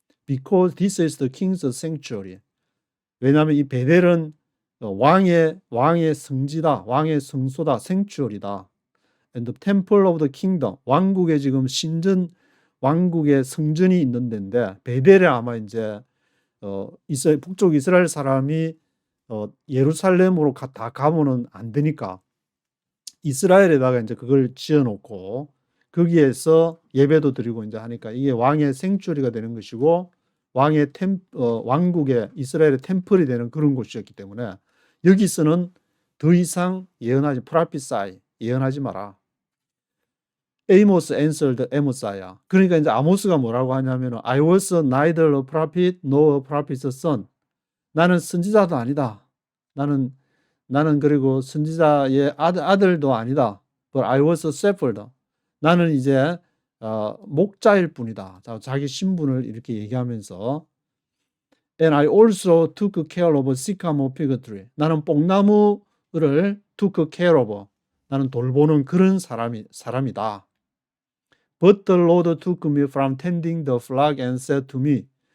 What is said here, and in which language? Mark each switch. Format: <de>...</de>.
<en>Because this is the king's sanctuary.</en> <ko>왜냐하면 이 베델은 왕의 성지다, 왕의 성소다, sanctuary다.</ko> <en>And the temple of the kingdom.</en> <ko>왕국의 지금 왕국의 성전이 있는 데인데 베델에 아마 이제 북쪽 이스라엘 사람이 예루살렘으로 다 가면은 안 되니까 이스라엘에다가 이제 그걸 지어놓고 거기에서 예배도 드리고 이제 하니까 이게 왕의 생주리가 되는 것이고 왕국의 이스라엘의 템플이 되는 그런 곳이었기 때문에 여기서는 더 이상 예언하지 마라.</ko> <en>Amos answered Amos이야.</en> <ko>그러니까 이제 아모스가 뭐라고 하냐면</ko> <en>I was neither a prophet nor a prophet's son.</en> <ko>나는 선지자도 아니다. 나는 그리고 선지자의 아들도 아니다.</ko> <en>But I was a shepherd.</en> <ko>나는 이제 목자일 뿐이다. 자기 신분을 이렇게 얘기하면서</ko> <en>And I also took care of a sycamore fig tree.</en> <ko>나는 뽕나무를</ko> <en>took care of.</en> <ko>나는 돌보는 그런 사람이다.</ko> <en>But the Lord took me from tending the flock and said to me.</en>